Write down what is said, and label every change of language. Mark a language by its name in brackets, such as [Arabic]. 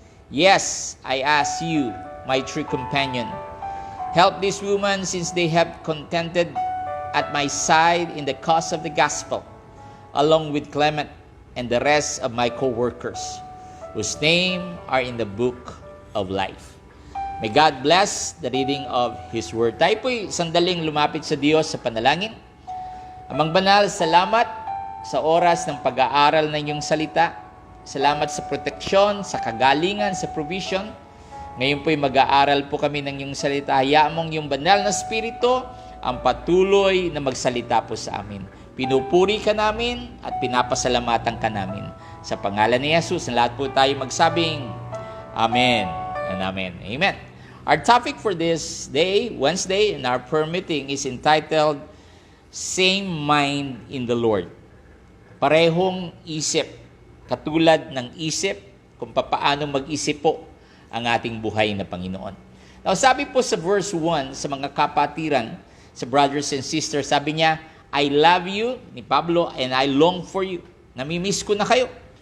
[English] Yes, I ask you, my true companion, help these women since they have contented at my side in the cause of the gospel, along with Clement and the rest of my co-workers, whose names are in the book of life. May God bless the reading of His Word. [Filipino] Tayo po'y sandaling lumapit sa Diyos sa panalangin. Amang banal, salamat sa oras ng pag-aaral ng iyong salita. Salamat sa proteksyon, sa kagalingan, sa provision. Ngayon po'y mag-aaral po kami ng iyong salita. Hayaan mong iyong banal na spirito ang patuloy na magsalita po sa amin. Pinupuri ka namin at pinapasalamatan ka namin. Sa pangalan ni Jesus, na lahat po tayo magsabing, Amen and Amen. Amen. [English] Our topic for this day, Wednesday, in our prayer meeting is entitled, Same Mind in the Lord. [Filipino] Parehong isip. Katulad ng isip kung paano mag-isip po ang ating buhay na Panginoon. Now, sabi po sa verse 1 sa mga kapatiran, sa brothers and sisters, sabi niya, [English] I love you, [Filipino] ni Pablo, [English] and I long for you. [Filipino] Namimiss ko na kayo.